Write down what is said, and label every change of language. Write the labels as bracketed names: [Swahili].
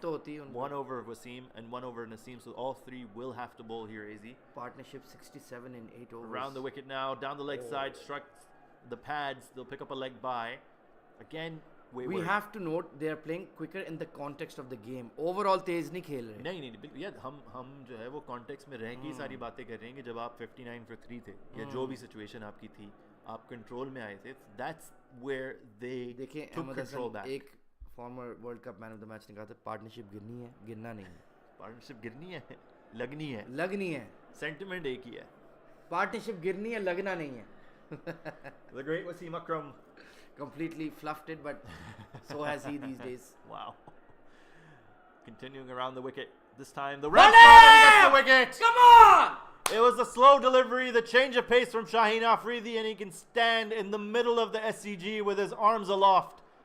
[Hindi] तो होती है उनको। [English] one over of Wasim, and one over of Naseem. So all three will have to bowl here, AZ. Partnership 67 in 8 overs. Around the wicket now, down the leg side, struck the pads. They'll pick up a leg by. Again, We wayward. have to note they are playing quicker in the context of the game. [Hindi] Overall तेज नहीं खेल रहे। नहीं बिल्कुल यार हम जो है वो कॉन्टेक्स्ट में रह के ही सारी बातें कर रहे हैं कि जब आप 59 for 3 थे या जो भी सिचुएशन आपकी थी आप कंट्रोल में आए थे [English] that's where they [Hindi] देखिए [English] took [Hindi] Ahmad [English] control [Hindi] Hasan [English] back. [Hindi] एक farmer world cup man of the match ने कहा था पार्टनरशिप गिरनी है, गिरना नहीं है। पार्टनरशिप गिरनी है लगनी है लगनी है। सेंटिमेंट एक ही है पार्टनरशिप गिरनी है, लगना नहीं है। [English] The great Wasim Akram. Completely fluffed it, but so has he these days. Wow. Continuing around the wicket. This time the red gets the wicket. Come on! It was a slow delivery, the change of pace from Shaheen Afridi, and he can stand in the middle of the SCG with his arms aloft.